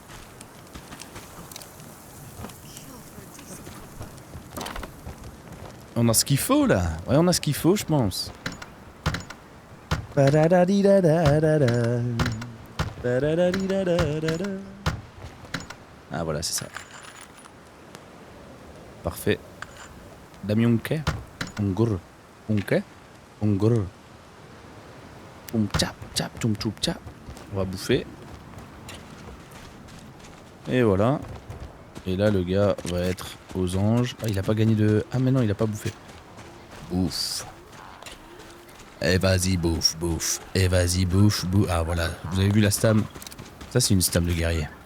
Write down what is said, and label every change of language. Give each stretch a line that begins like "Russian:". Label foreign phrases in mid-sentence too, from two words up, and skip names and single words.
French: On a ce qu'il faut là. Ouais, on a ce qu'il faut, je pense. Ah voilà, c'est ça. Parfait. Damionke. Ongur. Onke. Ongur. Tchap, tchap, tchoum, tchoum, tchap. On va bouffer. Et voilà. Et là, le gars va être aux anges. Ah, il a pas gagné de... Ah, mais non, il a pas bouffé. Ouf. Et vas-y, bouffe, bouffe. Et vas-y, bouffe, bouffe. Ah voilà, vous avez vu la stam? Ça c'est une stam de guerrier.